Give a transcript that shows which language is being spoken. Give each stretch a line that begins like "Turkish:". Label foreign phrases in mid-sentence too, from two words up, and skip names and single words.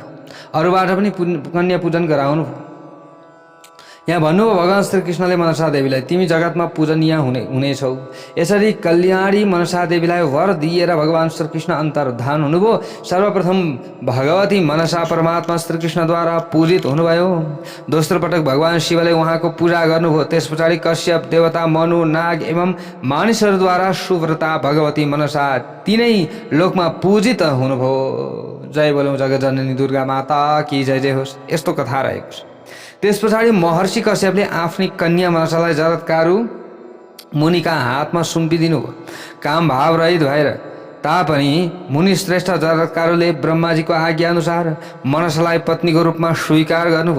Nepali: अरूबाट पनि कन्या पूजन गराउनुभयो। यहाँ भन्नुभयो भगवान श्रीकृष्णले मनसा देवीलाई तिमी जगतमा पूजनीय हुनेछौ। यसरी कल्याणी मनसा देवीलाई वर दिएर भगवान श्रीकृष्ण अन्तर्धान हुनुभयो। सर्वप्रथम भगवती मनसा परमात्मा श्रीकृष्णद्वारा पूजित हुनुभयो। दोस्रो पटक भगवान शिवले उहाँको पूजा गर्नुभयो। त्यस पछाडि कश्यप देवता, मनु, नाग एवं मानिसहरूद्वारा सुव्रता भगवती मनसा तीनै लोकमा पूजित हुनुभयो। जय बोलौँ जगज्जननी दुर्गा
Hindi: माता की जय
Nepali: जय होस्। यस्तो कथा रहेको छ। त्यस पछाडि महर्षि कश्यपले आफ्नी कन्या मनसालाई जरत्कारु मुनिका हातमा सुम्पिदिनु भयो। काम भाव रहित भएर तापनि मुनि श्रेष्ठ जरत्कारुले ब्रह्माजीको आज्ञा अनुसार मनसालाई पत्नीको रूपमा स्वीकार गर्नुभयो।